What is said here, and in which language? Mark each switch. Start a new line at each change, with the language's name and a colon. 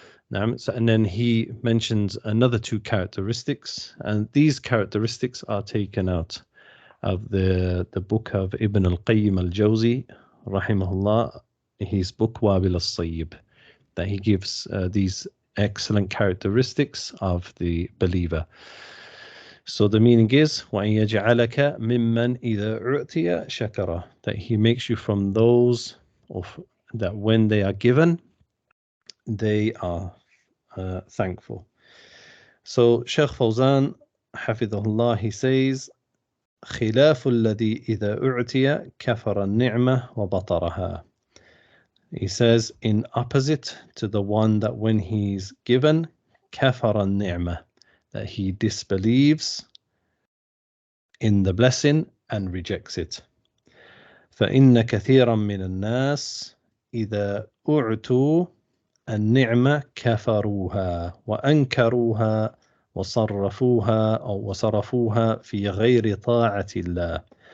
English: Now, so, and then he mentions another two characteristics, and these characteristics are taken out of the book of Ibn al-Qayyim al-Jawzi, rahimahullah, his book Wabil al-Sayyib, that he gives these excellent characteristics of the believer. So the meaning is
Arabic: وَأَن يَجْعَلَكَ مِمَّنْ إِذَا أُعْتِيَ شَكَرَ,
English: that he makes you from those that when they are given, they are thankful. So Shaykh Fawzan, hafidhahullah, he says
Arabic: خِلَافُ الَّذِي إِذَا أُعْتِيَ كَفَرَ النِّعْمَةَ وَبَطَرَهَا.
English: He says, in opposite to the one that when he's given,
Arabic: كَفَرَ النِّعْمَةَ,
English: that he disbelieves in the blessing and rejects it.
Arabic: فَإِنَّ كَثِيرًا مِنَ النَّاسِ إِذَا أُعْتُوا النِّعْمَةَ كَفَرُوهَا وَأَنْكَرُوهَا وصرفوها في غير طاعة الله.